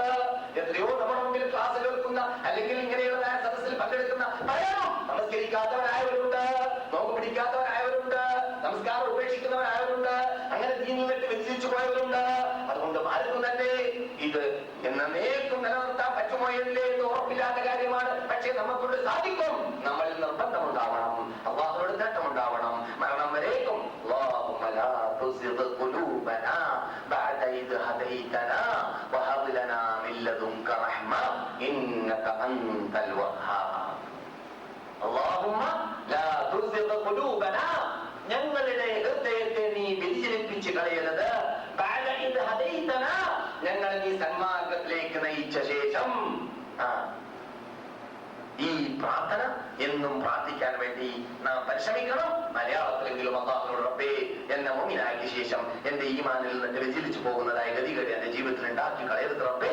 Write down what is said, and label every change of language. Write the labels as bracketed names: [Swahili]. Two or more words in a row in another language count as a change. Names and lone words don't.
[Malayalam] എത്രയോ നമ്മുടെ മുമ്പിൽ ക്ലാസ് കേൾക്കുന്ന അല്ലെങ്കിൽ ഇങ്ങനെയുള്ള സദസ്സിൽ പങ്കെടുക്കുന്ന പലരും നമസ്കരിക്കാത്തവരായവരുണ്ട്, നോമ്പ് പിടിക്കാത്തവരായവരുണ്ട്, നമസ്കാരം ഉപേക്ഷിക്കുന്നവരായവരുണ്ട്, അങ്ങനെ ദീനിൽ വിട്ട് വ്യതിചലിച്ചു പോയവരുണ്ട്. അതുകൊണ്ട് ആർക്കും തന്നെ ഇത് എന്നേക്കും നിലനിർത്താൻ പറ്റുമോ ഇല്ലേ എന്ന് ഉറപ്പില്ലാത്ത കാര്യമാണ്. പക്ഷേ നമുക്കൊണ്ട് സാധിക്കും. നമ്മളിൽ നിർബന്ധമുണ്ടാവണം, അല്ലാഹുവോട് നേട്ടമുണ്ടാവണം, മരണം വരേക്കും. [Arabic] اللهم لا تزغ قلوبنا بعد إذ هديتنا وهب لنا من لدنك رحمة إنك أنت الوهاب. اللهم لا تزغ قلوبنا, [Malayalam] ഞങ്ങളുടെ ഹൃദയത്തെ നീ വ്യതിചലിപ്പിച്ച് കളയരുത്. [Arabic] بعد إذ هديتنا, [Malayalam] ഞങ്ങൾ നീ സന്മാർഗത്തിലേക്ക് നയിച്ച ശേഷം. ഈ പ്രാർത്ഥന എന്നും പ്രാർത്ഥിക്കാൻ വേണ്ടി നാം പരിശ്രമിക്കണം. മലയാളത്തിലെങ്കിലും അല്ലാഹുവോട് റബ്ബേ, എന്നെ മുഅ്മിനാക്കിയ ശേഷം എന്റെ ഈമാനിൽ നിന്ന് വ്യതിചലിച്ചു പോകുന്നതായ ഗതികേട് എന്റെ ജീവിതത്തിൽ ഉണ്ടാക്കി കളയരുത് റബ്ബേ.